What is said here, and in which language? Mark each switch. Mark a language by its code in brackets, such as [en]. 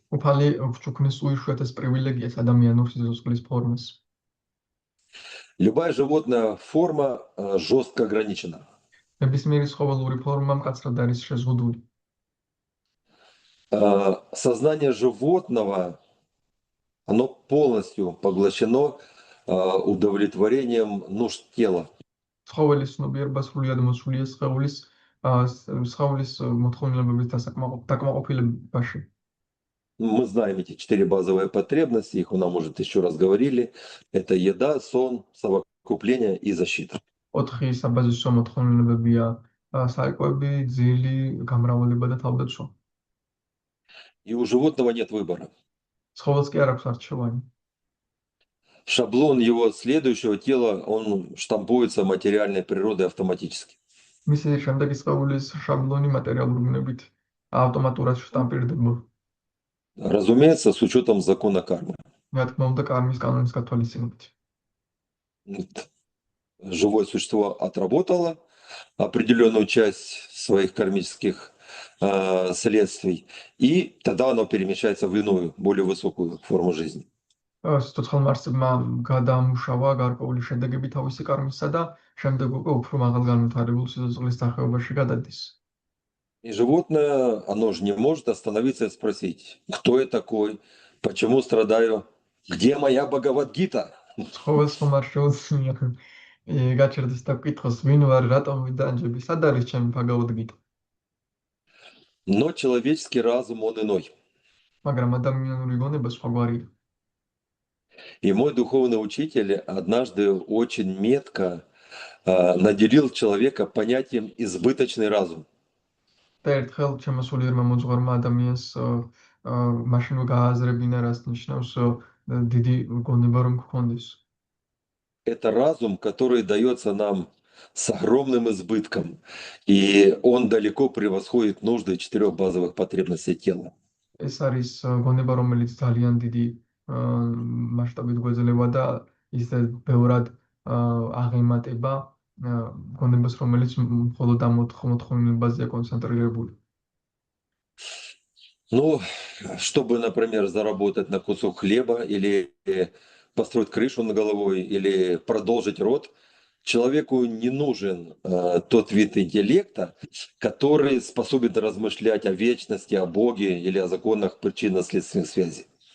[ka] უფალი გვჩუქნის უიშვიათეს პრივილეგიას ადამიანურ სიცოცხლის ფორმას. [ru] Любая животная форма жестко ограничена. [ka] ნებისმიერი ცხოველური ფორმა მკაცრად არის შეზღუდული. [ru] Сознание животного, оно полностью поглощено удовлетворением нужд тела. [ka] ცხოველის ცნობიერება სრულიად მოსულია სხეულის მოთხოვნილებების დაკმაყოფილებაში. [ru] Мы знаем эти 4 базовые потребности, их нам уже 1000 раз говорили. Это еда, сон, совокупление и защита. [ka] 4 საბაზისო მოთხოვნილებებია: საკვები, ძილი, გამრავლება და თავდაცვა. [ru] И у животного нет выбора. [ka] ცხოველს კი არ აქვს არჩევანი. [ru] Шаблон его следующего тела, он штампуется материальной природой автоматически. [ka] მისი შემდეგი სხეულის შაბლონი მატერიალური ბუნებით ავტომატურად შტამპირდება. [ru] Разумеется, с учетом закона кармы. [ka] რა თქმა უნდა, კარმის კანონის გათვალისწინებით. [ru] Живое существо отработало определенную часть своих кармических следствий, и тогда оно перемещается в иную, более высокую форму жизни. [ka] სიცოცხლე არსებმა გადაამუშავა გარკვეული შედეგები თავისი კარმისა და შემდეგ უკვე უფრო მაღალგანვითარებულ სიცოცხლის სახეობაში გადადის. [ru] И животное, оно же не может остановиться и спросить, кто я такой, почему страдаю, где моя Бхагавад-гита? [ka] ცხოველს ხომ არ შეუძლია გაჩერდეს და გკითხოს, ვინ ვარ, რატომ ვიდანჯები, სად არის ჩემი ბაგავად-გიტა? [ru] Но человеческий разум, он иной. [ka] მაგრამ ადამიანური გონება სხვაგვარია. [ru] И мой духовный учитель однажды очень метко наделил человека понятием избыточный разум. [ka] და ერთხელ ჩემო სულიერმა მოძღვარმა ადამიანს მაშინ გააზრებინა, რას ნიშნავს დიდი გონება რომ გქონდეს. [ru] Это разум, который дается нам с огромным избытком, и он далеко превосходит нужды 4 базовых потребностей тела. [ka] ეს არის გონება, რომელიც ძალიან დიდი მასშტაბით გვეძლევა და ისე ბევრად აღემატება გონებას, რომელიც მხოლოდ ამ მოთხოვნილებაზეა კონცენტრირებული. [ru] Ну, чтобы, например, заработать на кусок хлеба или построить крышу над головой или продолжить род, человеку не нужен тот вид интеллекта, который способен размышлять о вечности, о Боге или о законах причинно-следственных связей.